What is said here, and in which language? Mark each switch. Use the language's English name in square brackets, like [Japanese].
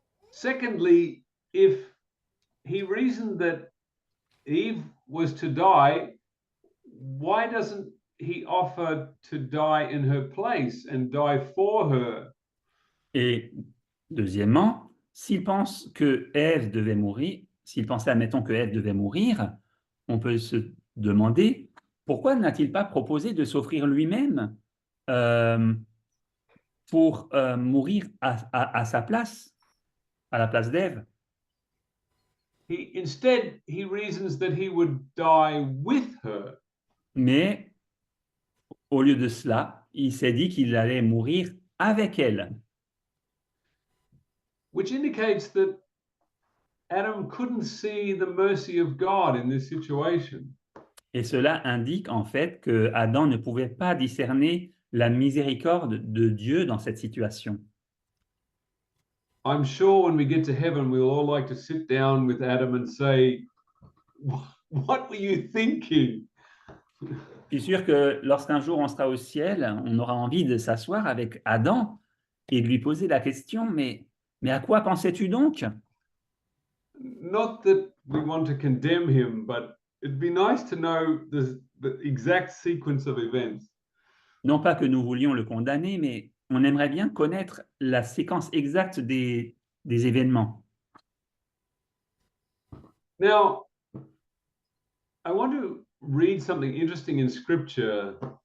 [English] Secondly, if he reasoned that Eve was to die, why doesn't he offer to die in her place and die for her? [French] Et deuxièmement, s'il pense que Ève devait mourir, s'il pensait, admettons, que Ève devait mourir, on peut se demander pourquoi n'a-t-il pas proposé de s'offrir lui-même pour mourir à sa place, à la place d'Ève? [English] Instead, he reasons that he would die with her. [French] Mais au lieu de cela, il s'est dit qu'il allait mourir avec elle. [English] Which indicates that Adam couldn't see the mercy of God in this situation. [French] Et cela indique en fait que Adam ne pouvait pas discerner la miséricorde de Dieu dans cette situation. [English] I'm sure when we get to heaven, we'll all like to sit down with Adam and say, what were you thinking? [French] Je suis sûr que lorsqu'un jour on sera au ciel, on aura envie de s'asseoir avec Adam et de lui poser la question, mais à quoi pensais-tu donc? [English] Not that we want to condemn him, but it'd be nice to know the exact sequence of events. [French] Non pas que nous voulions le condamner, mais on aimerait bien connaître la séquence exacte des événements. [English] Now, I want to read something interesting in Scripture.